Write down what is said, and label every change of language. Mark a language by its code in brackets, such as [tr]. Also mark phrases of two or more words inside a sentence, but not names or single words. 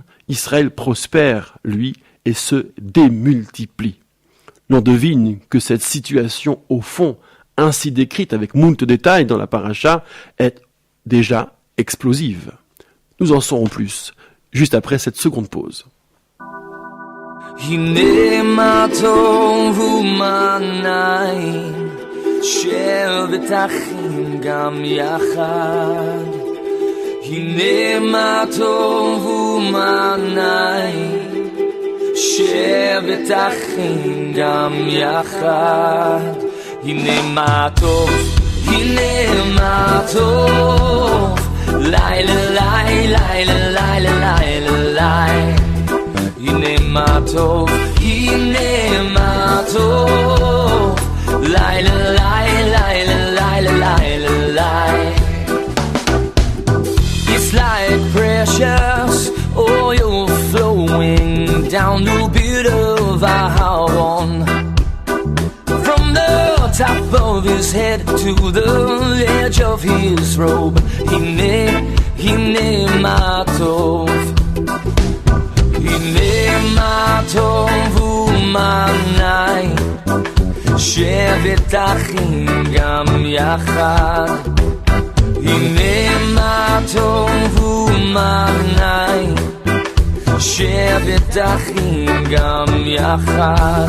[fr] Israël prospère, lui, et se démultiplie. L'on devine que cette situation, au fond, ainsi décrite avec moult détails dans la paracha, est déjà explosive. Nous en saurons plus, juste après cette seconde pause. [he] הנה מה טוב ומה נעים, שבת אחים גם יחד. הנה מה טוב ומה נעים, שבת אחים גם יחד. הנה מה טוב, הנה מה טוב, לילה לילה לילה לילה לילה. הנה מה טוב, הנה מה טוב, לילה לילה לילה לילה לילה. [en] It's like precious oil flowing down the beard of Aaron, from the top of his head to the edge of his robe. [he] הנה מה טוב, הנה מה טוב ומה נעים, שבת אחים גם יחד. הנה מה טוב ומה נעים, שבת אחים גם יחד.